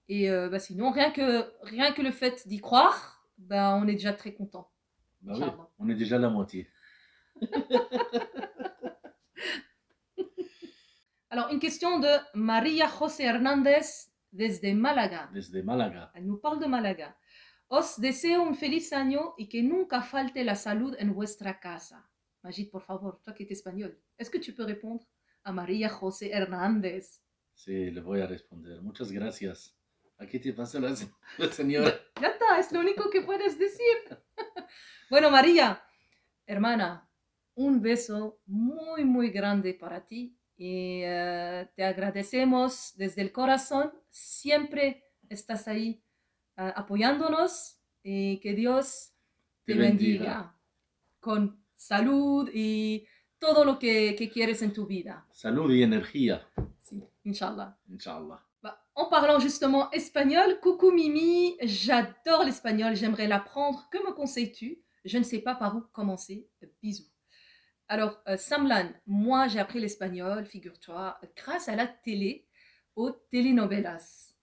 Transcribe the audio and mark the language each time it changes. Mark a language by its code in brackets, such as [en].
[fr] Et sinon, rien que le fait d'y croire, on est déjà très content. Bah oui, [ar] Inch'Allah. [fr] on est déjà la moitié. Alors, une question de Maria José Hernández [es] desde Málaga. Desde Málaga. [fr] Elle nous parle de Málaga. [es] Os deseo un feliz año y que nunca falte la salud en vuestra casa. [fr] Majid, [es] por favor, [fr] toi qui es espagnol, est-ce que tu peux répondre a Maria José Hernández? [es] Sí, le voy a responder. Muchas gracias. Aquí te pasa la señora. Ya está, es lo único que puedes decir. Bueno, María, hermana, un beso muy, muy grande para ti y te agradecemos desde el corazón. Siempre estás ahí apoyándonos y que Dios te bendiga con salud y todo lo que quieres en tu vida. Salud y energía. Sí, Inch'Allah. [ar] Inch'Allah. [fr] Bah, en parlant justement espagnol, coucou Mimi, j'adore l'espagnol, j'aimerais l'apprendre. Que me conseilles-tu? Je ne sais pas par où commencer. Bisous. Alors, Samlan, moi j'ai appris l'espagnol, figure-toi, grâce à la télé, aux telenovelas.